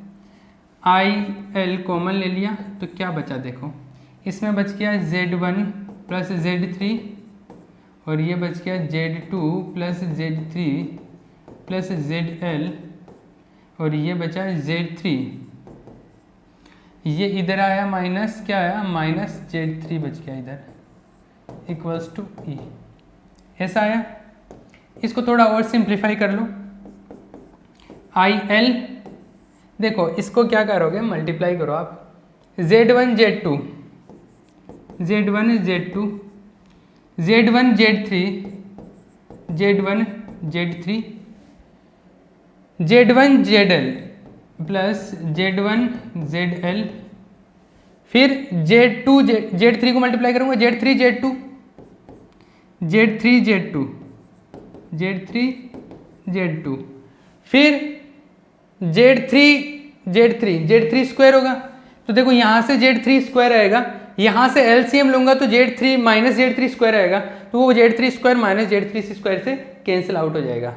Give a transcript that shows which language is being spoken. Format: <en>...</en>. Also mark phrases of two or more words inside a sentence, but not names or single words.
<hi>IL कॉमन ले लिया तो क्या बचा, देखो इसमें बच गया Z1 प्लस Z3 और ये बच गया Z2 प्लस Z3 प्लस ZL और ये बचा Z3, ये इधर आया माइनस, क्या आया माइनस Z3 बच गया इधर,</hi> <en>equals to</en> <hi>E, ऐसा आया। इसको थोड़ा और सिंप्लीफाई कर लो। IL, देखो इसको क्या करोगे, मल्टीप्लाई करो आप, Z1 Z2, Z1 Z2, Z1 Z3, Z1 Z3, Z1 ZL प्लस Z1 ZL, फिर Z2 Z3 को मल्टीप्लाई करूंगा, Z3 Z2, Z3 Z2, Z3 Z2, फिर Z3 स्क्वायर होगा। तो देखो यहाँ से Z3 स्क्वायर आएगा, यहाँ से LCM लूंगा तो Z3 माइनस Z3 स्क्वायर आएगा, तो वो Z3 स्क्वायर माइनस Z3 स्क्वायर से</hi> <en>cancel out</en> <hi>हो जाएगा।</hi>